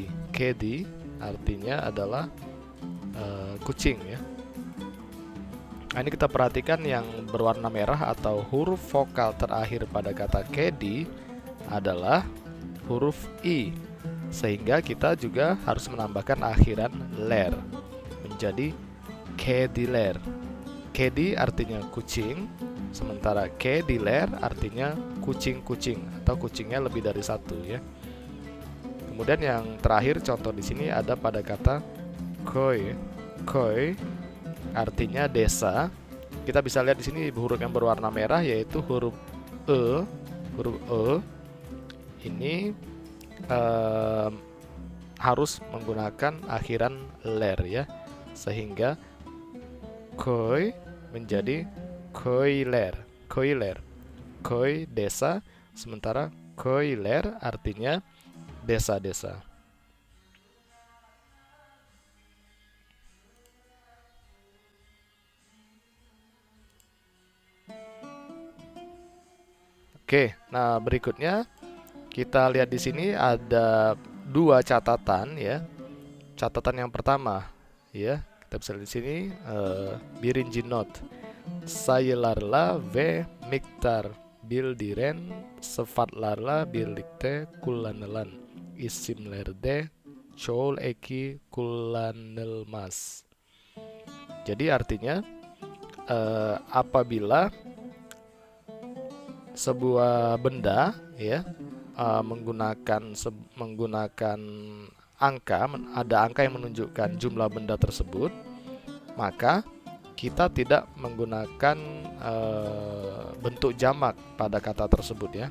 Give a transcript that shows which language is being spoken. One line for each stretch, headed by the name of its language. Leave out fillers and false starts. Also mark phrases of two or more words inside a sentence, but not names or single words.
Indonesian: Kedi artinya adalah kucing ya. Nah, ini kita perhatikan yang berwarna merah atau huruf vokal terakhir pada kata kedi adalah huruf i, sehingga kita juga harus menambahkan akhiran ler menjadi kediler. Kedi artinya kucing, sementara kediler artinya kucing-kucing atau kucingnya lebih dari satu ya. Kemudian yang terakhir contoh di sini ada pada kata köy. Köy artinya desa. Kita bisa lihat di sini huruf yang berwarna merah yaitu huruf e. Huruf e ini harus menggunakan akhiran ler ya, sehingga köy menjadi köyler. Köyler. Köy desa, sementara köyler artinya desa-desa. Oke, nah berikutnya kita lihat di sini ada dua catatan ya. Catatan yang pertama ya, kita bisa lihat di sini
Turkish: birinci not. Sayılarla ve miktar bildiren sıfatlarla birlikte kullanılan isimlerde çoğul eki kullanılmaz.
Indonesian: Jadi artinya apabila sebuah benda ya menggunakan angka, ada angka yang menunjukkan jumlah benda tersebut, maka kita tidak menggunakan bentuk jamak pada kata tersebut ya.